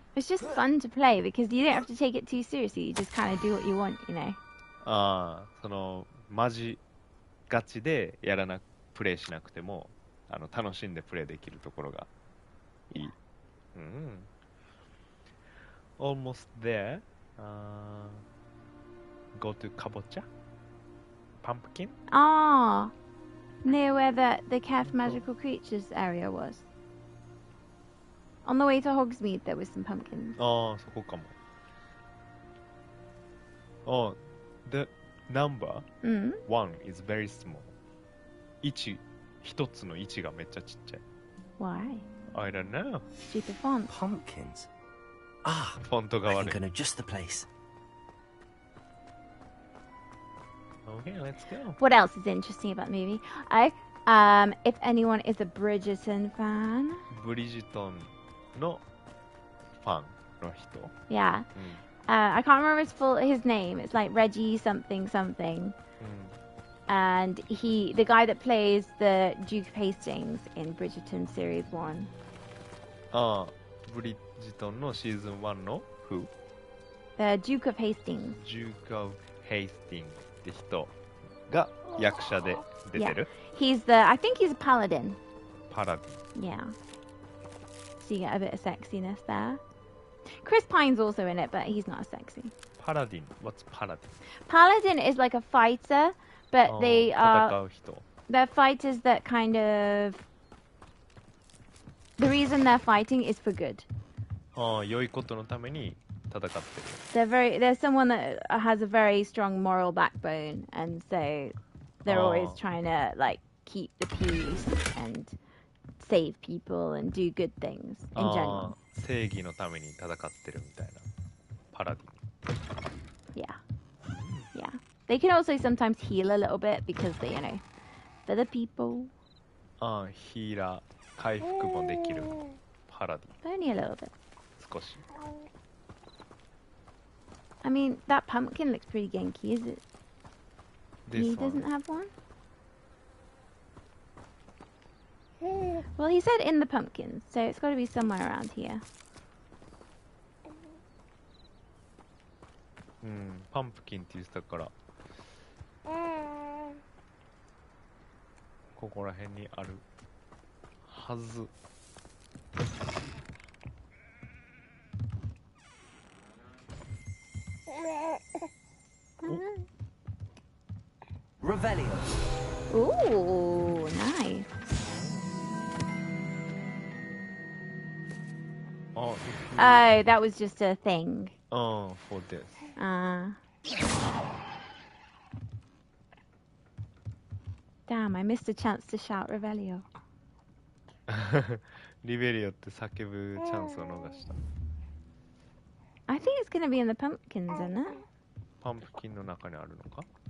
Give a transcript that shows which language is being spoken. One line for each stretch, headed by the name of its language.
English: It's just fun to play because you don't have to take it too seriously. You just kind of do what you want, you know.
Japanese: そのマジガチでプレイしなくても楽しんでプレイできるところがいい。
English: Almost there. Go to
Japanese: かぼちゃ
English: Pumpkin? Near where the Keth magical creatures area was. On the way to Hogsmeade, there was some pumpkins.
Japanese: そこかも。
English: The number 1 is very small.
Japanese: 一つの1がめっちゃちっちゃい。
English: Why? I don't know. Stupid font. Pumpkins.
Japanese: フォントが
English: I
Japanese: 悪い。
English: think I know just the place. Okay, let's go. What else is interesting about the movie? If anyone is a Bridgerton fan.
Japanese: ブリジトンのファンの人。
English: Yeah. I can't remember his name. It's like Reggie something something. And the guy that plays the Duke of Hastings in Bridgerton Series 1.
Japanese: ブリジトンのシーズン1の
English: Who? The Duke of Hastings.
Japanese: Duke of Hastings って人が役者で出てる。
English: I think he's a paladin.
Japanese: パラディ。
English: Yeah. So you get a bit of sexiness there. Chris Pine's also in it, but he's not as sexy. Paladin. What's Paladin? Paladin is like a fighter, but they are...
Japanese: 戦う人。
English: They're fighters that kind of... The reason they're fighting is for good.
Japanese: ああ、良いことのために戦ってる。
English: There's someone that has a very strong moral backbone, and so they're always trying to like keep the peace and save people and do good things in general.
Japanese: 正義のために戦ってるみたいなパラディ。
English: Yeah. Yeah. They can also sometimes heal a little bit because they, for the people.
Japanese: ああ、ヒーラー、回復もできるパラディ。
English: Only a little bit.
Japanese: 少し。
English: I mean, that pumpkin looks pretty Genki, is it? He doesn't have one? Well, he said in the pumpkins, so it's got to be somewhere around here.
Japanese: うん、パンプキンって言ってたから、ここら辺にあるはず。
English: Revelio. Ooh, nice. Oh, that was just a thing. Oh, for this. Damn, I missed a chance to shout Revelio.
Japanese: リベリオって叫ぶチャンスを逃した。
English: I think it's gonna be in the pumpkins, isn't it?
Japanese: パンプキンの中にあるのか？